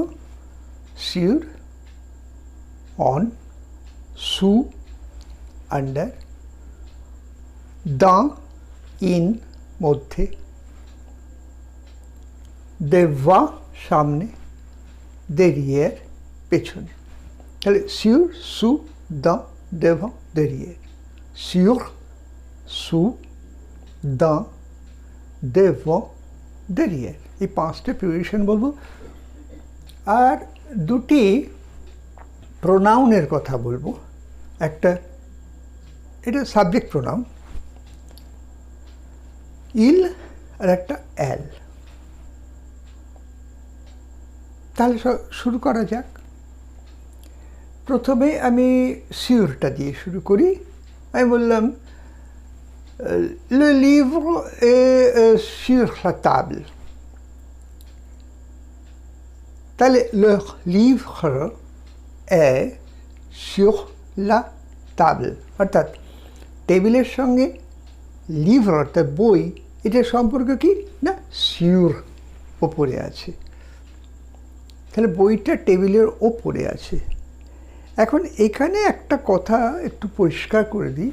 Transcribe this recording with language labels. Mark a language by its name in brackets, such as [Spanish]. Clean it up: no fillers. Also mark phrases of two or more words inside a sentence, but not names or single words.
[French] সিউর, অন, সু, আন্ডার, dans, ইন মধ্যে, devant সামনে, derrière পেছনে। [Bangla] তাহলে [French] sur, sous, dans, devant, derrière। sur, sous, dans, devant, derrière। [Bangla] এই 5টে প্রিপোজিশন বলবো। আর দুটি প্রোনাউনের কথা বলবো। একটা, এটা [English] subject pronoun, [Bangla] ইল, আর একটা অ্যাল। তাহলে শুরু করা যাক। প্রথমে আমি সিউরটা দিয়ে শুরু করি। আমি বললাম, [French] le livre est sur la table। [Bangla] তাহলে [French] le livre est sur la table, [Bangla] অর্থাৎ টেবিলের সঙ্গে লিভর অর্থাৎ বই, এটার সম্পর্ক কি না? সিউর, ওপরে আছে। তাহলে বইটা টেবিলের ওপরে আছে। এখন এখানে একটা কথা একটু পরিষ্কার করে দিই।